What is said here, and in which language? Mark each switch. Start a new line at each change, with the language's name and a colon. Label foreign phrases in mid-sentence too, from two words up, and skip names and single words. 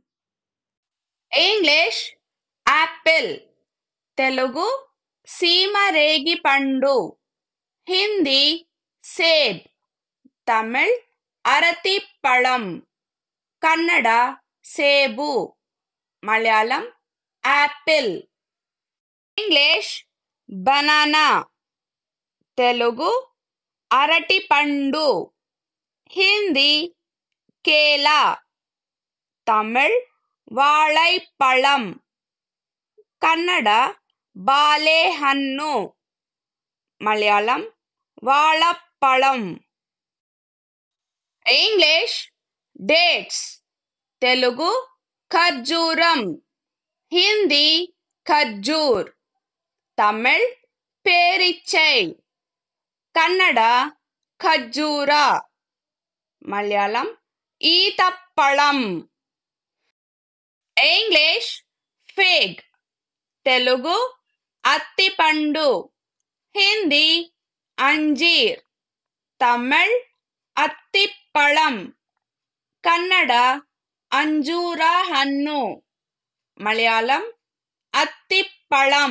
English: English apple, Telugu
Telugu: సీమ రేగి పండు,
English: Hindi seb, Tamil
Tamil: அரதி பழம்,
English: Kannada sebu, Malayalam apple. English banana, Telugu
Telugu: అరటి పండు,
Tamil: Hindi கேலா, தமிழ் வாழைப்பழம், கன்னடா ಬಾಳೆಹಣ್ಣು, மலையாளம் வாழைப்பழம். இங்கிலீஷ் dates, தெலுங்கு ఖర్జూరం, ஹிந்தி ఖర్జూర్, தமிழ் பேரீச்சை, கன்னடா ఖర్జూరా, மலையாளம் ఈతప్పழம்.
Telugu: ఇంగ్లీష్ fig, తెలుగు అత్తిపండు, హిందీ అంజీర్, తమిళ్ అత్తిప్పళం, కన్నడ అంజూర హన్ను, మలయాళం అత్తిప్పళం.